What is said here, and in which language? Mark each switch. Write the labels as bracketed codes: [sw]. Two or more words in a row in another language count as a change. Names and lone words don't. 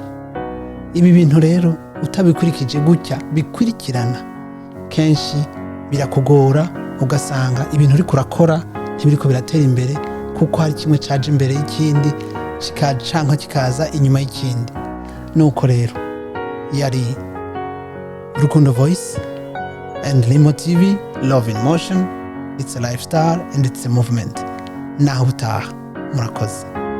[rn] Ibi bintu rero utabikurikije gutya bikurikirana, kenshi birakugora, ugasanga ibintu uriko urakora ntibiriko biratera imbere, kuko hari kimwe caje imbere y'ikindi canke kikaza inyuma y'ikindi. Nuko rero yari [en] Rukundo Voice and Limo TV, Love in Motion, it's a lifestyle and it's a movement. [rn] Naho utaha, murakoze.